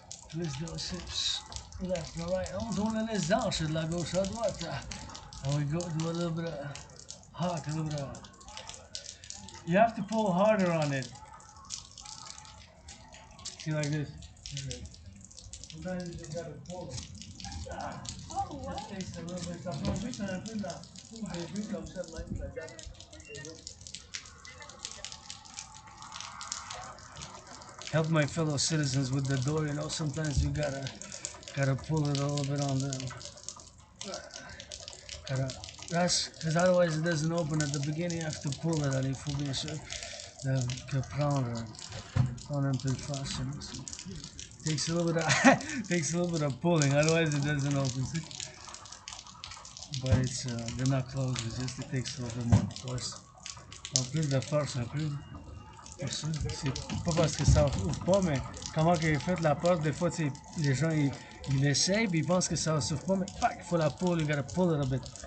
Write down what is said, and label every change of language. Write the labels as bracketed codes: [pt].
[en] twist those hips left and right. [fr] On la laisse danser de la gauche à droite. [en] And we go do a little bit of hawk, a little bit of. You have to pull harder on it. See, like this. Sometimes you just gotta pull it. Oh, what? Just takes a little bit. [fr] Ça prend juste un peu de la au début comme ça, même [en] like that. Help my fellow citizens with the door. You know, sometimes you gotta pull it a little bit on them. That's because otherwise it doesn't open at the beginning. You have to pull it. [fr] Il faut bien sûr que prendre un peu de force. [en] Takes a little bit of pulling. Otherwise it doesn't open. But it's they're not closed. It's just it takes a little bit more force. [fr] En plus de force un peu. C'est pas parce que ça ouvre pas, mais comment qu'il est fait la porte, des fois les gens ils essayent puis ils pensent que ça s'ouvre pas, mais il faut la pull, [en] you gotta pull it a bit.